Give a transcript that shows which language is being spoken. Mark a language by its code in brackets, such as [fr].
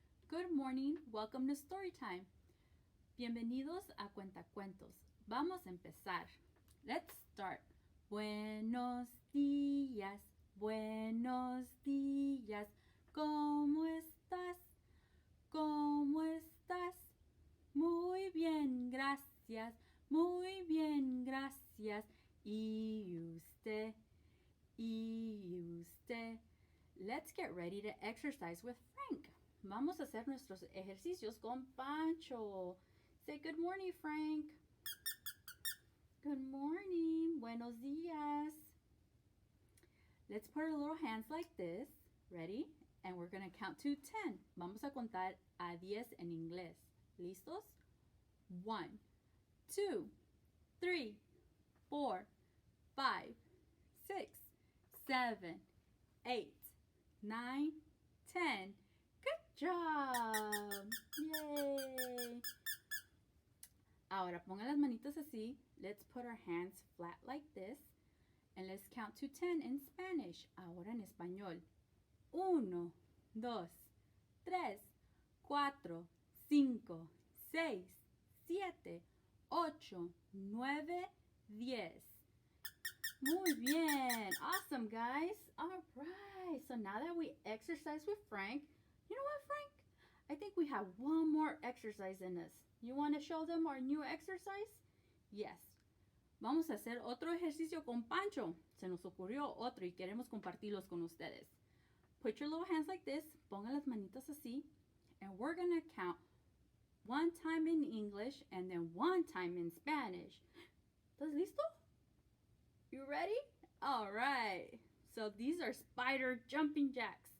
[en] Good morning, welcome to story time. [es] Bienvenidos a Cuentacuentos. Vamos a empezar. [en] Let's start. [es] Buenos días, buenos días. ¿Cómo estás? ¿Cómo estás? Muy bien, gracias. Muy bien, gracias. ¿Y usted? ¿Y usted? [en] Let's get ready to exercise with Frank. [es] Vamos a hacer nuestros ejercicios con Pancho. [en] Say good morning, Frank. Good morning. [es] Buenos días. [en] Let's put our little hands like this. Ready? And we're going to count to 10. [es] Vamos a contar a 10 en inglés. ¿Listos? 1, 2, 3, 4, 5, 6, 7, 8, 9, 10. Good job! Yay! Ahora pongan las manitas así. [en] Let's put our hands flat like this. And let's count to 10 in Spanish. [es] Ahora en español. 1, 2, 3, 4, 5, 6, 7, 8, 9, 10. Muy bien. [en] Awesome, guys. All right. So now that we exercise with Frank, you know what, Frank? I think we have one more exercise in us. You want to show them our new exercise? Yes. [es] Vamos a hacer otro ejercicio con Pancho. Se nos ocurrió otro y queremos compartirlos con ustedes. [en] Put your little hands like this. [es] Pongan las manitas así. [en] And we're going to count one time in English and then one time in Spanish. [es] ¿Estás listo? [en] You ready? All right. So these are spider jumping jacks.